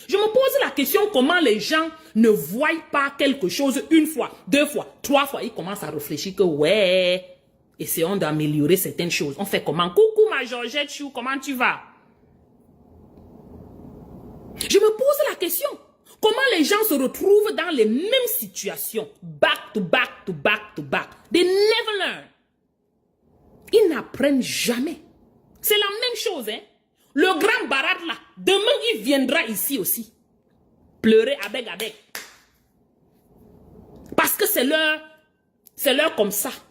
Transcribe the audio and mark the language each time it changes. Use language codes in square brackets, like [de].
[fr] Je me pose la question comment les gens ne voient pas quelque chose une fois, deux fois, trois fois. Ils commencent à réfléchir que ouais, essayons d'améliorer certaines choses. On fait comment? Coucou ma Georgette Chou, comment tu vas? Je me pose la question. Comment les gens se retrouvent dans les mêmes situations? [en] Back to back to back to back. They never learn. [fr] Ils n'apprennent jamais. C'est la même chose, hein. Le grand Barat là, demain il viendra ici aussi. Pleurer avec. Parce que c'est leur comme ça.